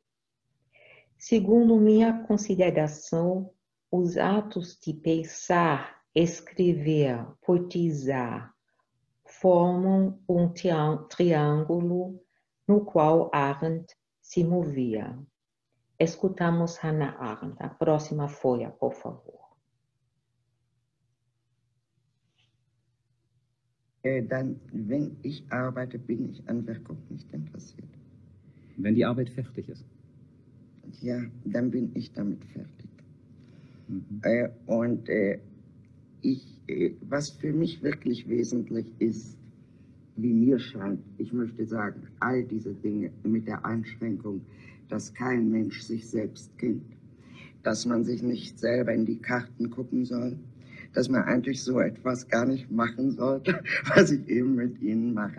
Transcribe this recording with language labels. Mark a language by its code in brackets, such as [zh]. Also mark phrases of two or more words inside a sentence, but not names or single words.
[pt] Segundo minha consideração, os atos de pensar, escrever, poetizar formam um triângulo no qual Arendt se movia. Escutamos Hannah Arendt. A próxima folha, por favor. [de] Dann, wenn ich arbeite, bin ich an Wirkung nicht interessiert. Wenn die Arbeit fertig ist. Ja, dann bin ich damit fertig. Mhm. Was für mich wirklich wesentlich ist, wie mir scheint, ich möchte sagen, all diese Dinge mit der Einschränkung, dass kein Mensch sich selbst kennt, dass man sich nicht selber in die Karten gucken soll, dass man eigentlich so etwas gar nicht machen sollte, was ich eben mit Ihnen mache.